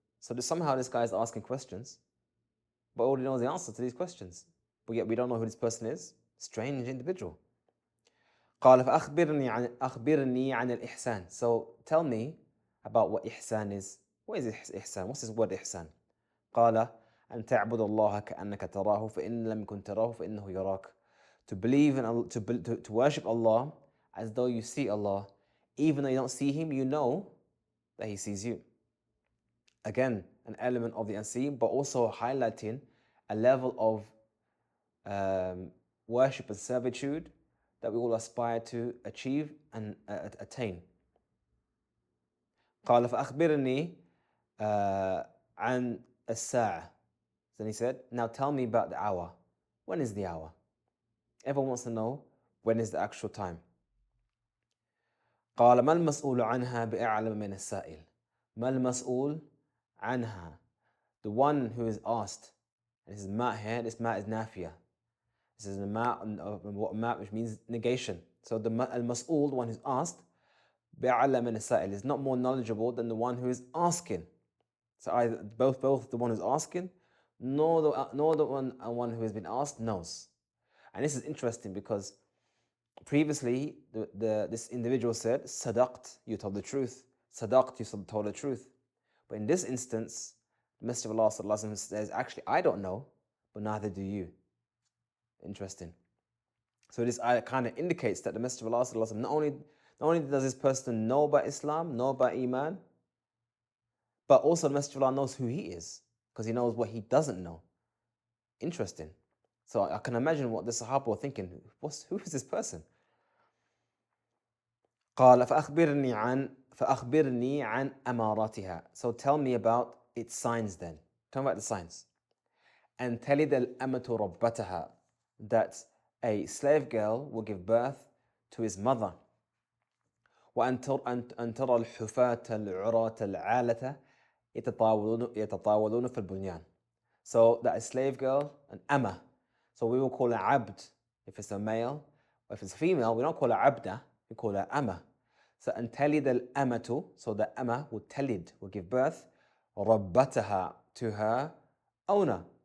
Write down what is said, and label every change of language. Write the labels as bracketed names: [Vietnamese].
[English] So somehow this guy is asking questions, but already knows the answer to these questions. But yet we don't know who this person is. Strange individual. [Arabic] قال فأخبرني عن الإحسان. [English] So tell me about what ihsan is. What is ihsan? What's this word ihsan? [Arabic] قال أن تعبد الله كأنك تراه فإن لم يكن تراه فإنه يراك. [English] To believe in Allah, to worship Allah as though you see Allah. Even though you don't see Him, you know that He sees you. Again, an element of the unseen, but also highlighting a level of worship and servitude that we all aspire to achieve and attain. [Arabic] قال فأخبرني عن الساعة. [English] Then he said, now tell me about the hour. When is the hour? Everyone wants to know when is the actual time. [Arabic] قال ما المسؤول عنها بأعلم من السائل. ما المسؤول عنها. [English] The one who is asked. And this is ma here, this ma is nafiyah. This is a ma which means negation. So the al-mas'ul, the one who's asked, [Arabic] بأعلم من السائل, [English] is not more knowledgeable than the one who is asking. So either both the one who's asking, nor the one who has been asked knows. And this is interesting because previously this individual said, Sadaqt, you told the truth. Sadaqt, you told the truth. But in this instance, the Messenger of Allah sallallahu alaihi wasallam says, actually, I don't know, but neither do you. Interesting. So this kind of indicates that the Messenger of Allah sallallahu alaihi wasallam, not only does this person know about Islam, know about Iman, but also the Messenger of Allah knows who he is, because he knows what he doesn't know. Interesting. So I can imagine what the Sahaba were thinking. Who is this person? [Arabic] قال فأخبرني عن أماراتها. [English] So tell me about its signs then. Tell me about the signs. [Arabic] أن تلد الأمة ربتها. [English] That a slave girl will give birth to his mother. [Arabic] وأن ترى الحفاة العراة العالة يتطاولون في البنيان. [English] So that a slave girl, an amma. So we will call her abd if it's a male, or if it's a female, we don't call her abda, we call her amma. So [Arabic] أن تلد الأمة, [English] so the amma will talid, will give birth, [Arabic] ربتها, [English] to her owner.